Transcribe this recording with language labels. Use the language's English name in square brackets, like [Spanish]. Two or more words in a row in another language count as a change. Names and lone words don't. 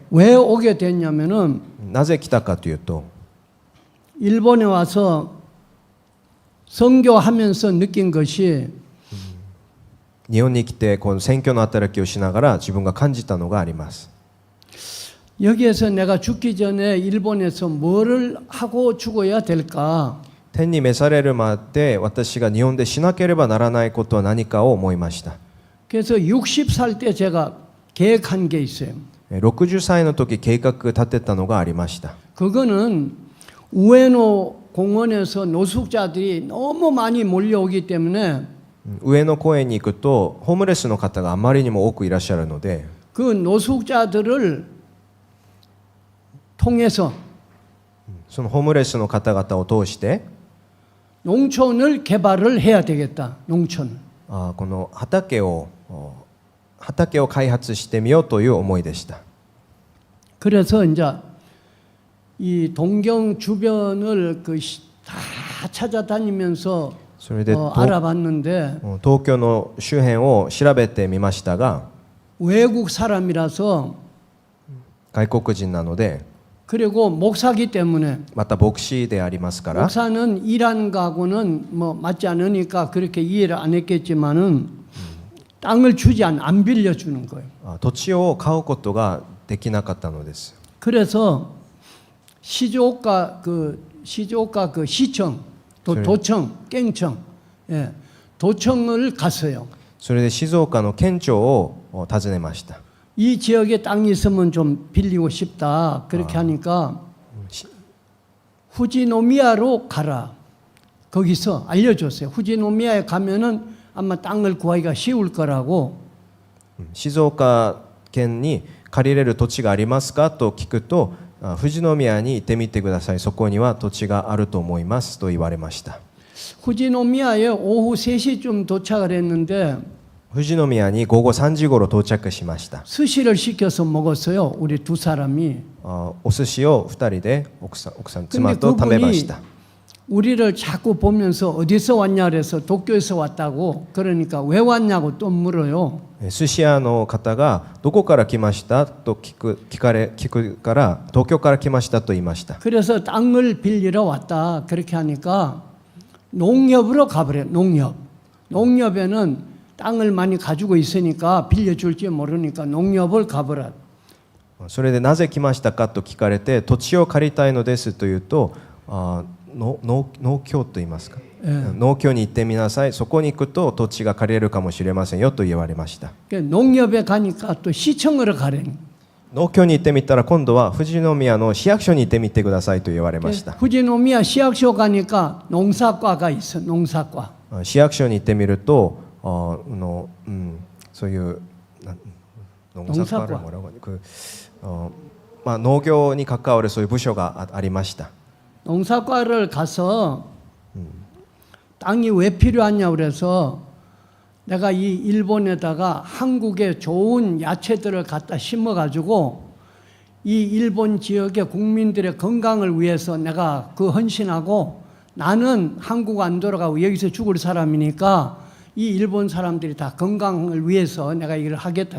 [Korean] 왜 오게 됐냐면은 [Japanese] なぜ来たかというと [Korean] 일본에 와서 선교하면서 느낀 것이 [Japanese] 日本に来てこの選挙の働きをしながら自分が感じたのがあります。 [Korean] 여기에서 내가 죽기 전에 일본에서 뭐를 하고 죽어야 될까? [Japanese] 天に召されるまで私が日本でしなければならないことは何かを思いました。 [Korean] 그래서 60살 때 제가 계획한 게 있어요. [Japanese] 60 歳の時計画立てたのがありました。 [Korean] 그거는 우에노 공원에서 노숙자들이 너무 많이 몰려오기 때문에 [Japanese] 上野公園に行くとホームレスの方があまりにも多くいらっしゃるので [Korean] 그 노숙자들을 통해서 [Japanese] そのホームレスの方々を通して [Korean] 농촌을 개발을 해야 되겠다. 농촌. [Japanese] この畑を開発してみようという思いでした。 [Korean] 그래서 이제 이 동경 주변을 다 찾아다니면서 [Japanese] それで [Korean] 알아봤는데 [Japanese] 東京の周辺を調べてみましたが [Korean] 외국 사람이라서 [Japanese] 外国人なので [Korean] 그리고 목사기 때문에 [Japanese] また牧師でありますから [Korean] 목사는 이란가고는 뭐 맞지 않으니까 그렇게 이해를 안 했겠지만은 땅을 안 빌려주는 거예요. [Japanese] 土地を買うことができなかったのです。 [Korean] 그래서 시조가 그 시청 도청 깽청 예, 도청을 갔어요. [Japanese] それで静岡の県庁を訪ねました。 [Korean] 이 지역에 땅이 있으면 좀 빌리고 싶다. 그렇게 하니까 후지노미야로 가라. 거기서 알려줬어요. 후지노미야에 가면은 아마 땅을 구하기가 쉬울 거라고. [Japanese] 静岡県に借りれる土地がありますかと聞くと富士宮に行ってみてください。そこには土地があると思いますと言われました。 [Korean] 후지노미야에 오후 3시쯤 도착을 했는데 [Japanese] 富士宮に午後3時頃到着しました。 [Korean] 스시를 시켜서 먹었어요. 우리 두 사람이. [Japanese] お寿司を2人で奥さん妻と食べました。 [Korean] 우리를 자꾸 보면서 어디서 왔냐 그래서 도쿄에서 왔다고. 그러니까 왜 왔냐고 또 물어요. [Japanese] 寿司屋の方がどこから来ましたと聞くから東京から来ましたと言いました。 [Korean] 그래서 땅을 빌리러 왔다. 그렇게 하니까 농협으로 가버려. 농협에는 땅을 많이 가지고 있으니까 빌려줄지 모르니까 농협을 가버려. [Japanese] それでなぜ来ましたかと聞かれて土地を借りたいのですと言うと農協と言いますか、農協に行ってみなさい。そこに行くと土地が借りれるかもしれませんよと言われました。 [Korean] 농협에 가니까 또 시청으로 가래. [Japanese] 農協に行ってみたら今度は富士宮の市役所に行ってみてくださいと言われました。 [Korean] 후지노미야 시役所 가니까 농사과가 있어. 농사과. [Japanese] 市役所に行ってみるとそういう農業に関わるそういう部署がありました。 [Korean] 농사과를 가서 땅이 왜 필요하냐 그래서 내가 이 일본에다가 한국의 좋은 야채들을 갖다 심어가지고 이 일본 지역의 국민들의 건강을 위해서 내가 그 헌신하고 나는 한국 안 돌아가고 여기서 죽을 사람이니까 이 일본 사람들이 다 건강을 위해서 내가 이걸 하겠다.